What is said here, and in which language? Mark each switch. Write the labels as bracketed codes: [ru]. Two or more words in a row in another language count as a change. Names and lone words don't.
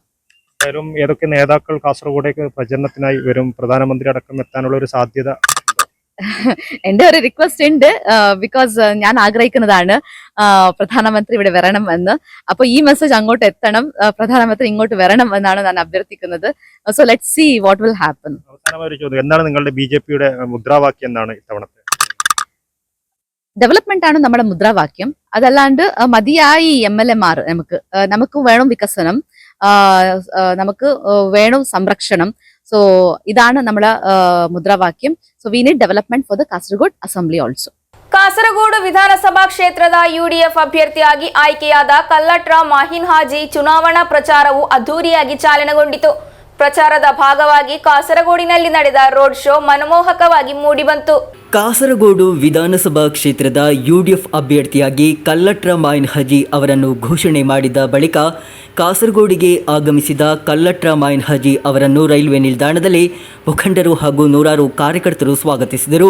[ml] ഏതൊക്കെ നേതാക്കൾ കാസർഗോഡേക്ക് പ്രചരണത്തിനായി വരും? പ്രധാനമന്ത്രി അടക്കം എത്താനുള്ള ഒരു സാധ്യത? എന്റെ ഒരു റിക്വസ്റ്റ് ഉണ്ട്. ബിക്കോസ് ഞാൻ ആഗ്രഹിക്കുന്നതാണ് പ്രധാനമന്ത്രി ഇവിടെ വരണം എന്ന്. അപ്പൊ ഈ മെസ്സേജ് അങ്ങോട്ട് എത്തണം, പ്രധാനമന്ത്രി ഇങ്ങോട്ട് വരണം എന്നാണ് ഞാൻ അഭ്യർത്ഥിക്കുന്നത്. [en] So let's see what will happen. [ml] അവസാനമായി ഒരു ചോദ്യം, എന്താണ് നിങ്ങളുടെ BJP യുടെ മുദ്രാവാക്യം? എന്താണ് ഇത്തവണത്തെ? ഡെവലപ്മെന്റ് ആണ് നമ്മുടെ മുദ്രാവാക്യം. അതല്ലാണ്ട് മതിയായി MLA മാർ നമുക്ക് വേണം വികസനം, നമുക്ക് വേണം സംരക്ഷണം. സോ ഇതാണ് നമ്മുടെ മുദ്രാവാക്യം. [en] So we need development for the Kasaragod assembly also. [kn] ಕಾಸರಗೋಡು ವಿಧಾನಸಭಾ ಕ್ಷೇತ್ರದ UDF ಅಭ್ಯರ್ಥಿಯಾಗಿ ಆಯ್ಕೆಯಾದ ಕಲ್ಲಟ್ರ ಮಾಹಿನ್ ಹಾಜಿ ಚುನಾವಣಾ ಪ್ರಚಾರವು ಅದ್ದೂರಿಯಾಗಿ ಚಾಲನೆಗೊಂಡಿತು. ಪ್ರಚಾರದ ಭಾಗವಾಗಿ ಕಾಸರಗೋಡಿನಲ್ಲಿ ನಡೆದ ರೋಡ್ ಶೋ ಮನಮೋಹಕವಾಗಿ ಮೂಡಿಬಂತು. ಕಾಸರಗೋಡು ವಿಧಾನಸಭಾ ಕ್ಷೇತ್ರದ UDF ಅಭ್ಯರ್ಥಿಯಾಗಿ ಕಲ್ಲಟ್ರ ಮಾಯಿನ್ ಹಾಜಿ ಅವರನ್ನು ಘೋಷಣೆ ಮಾಡಿದ ಬಳಿಕ ಕಾಸರಗೋಡಿಗೆ ಆಗಮಿಸಿದ ಕಲ್ಲಟ್ರ ಮಾಯಿನ್ ಹಾಜಿ ಅವರನ್ನು ರೈಲ್ವೆ ನಿಲ್ದಾಣದಲ್ಲಿ ಮುಖಂಡರು ಹಾಗೂ ನೂರಾರು ಕಾರ್ಯಕರ್ತರು ಸ್ವಾಗತಿಸಿದರು.